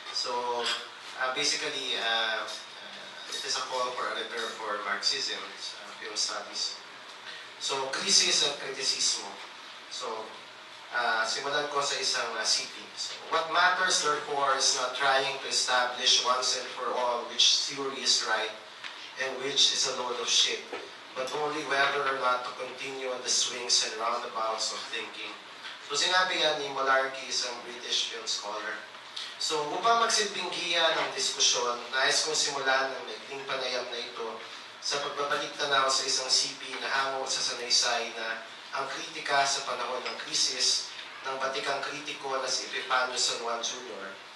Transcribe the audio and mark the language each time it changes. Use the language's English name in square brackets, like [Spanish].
[English] So, basically, it is a call for a repair for Marxism, film studies. [Filipino] So, krisis at kritisismo. So, simulan ko sa isang CP. [English] So, what matters, therefore, is not trying to establish once and for all which theory is right and which is a load of shit, but only whether or not to continue on the swings and roundabouts of thinking. [Filipino] So, sinabi yan ni Molarkey, isang British film scholar. So, upang magsilbing giya ng diskusyon, nais kong simulan ng maikling panayam na ito sa pagbabalik tanaw sa isang CP na hango sa sanaysay na ang kritika sa panahon ng krisis ng batikang kritiko na si Epifanio San Juan Jr.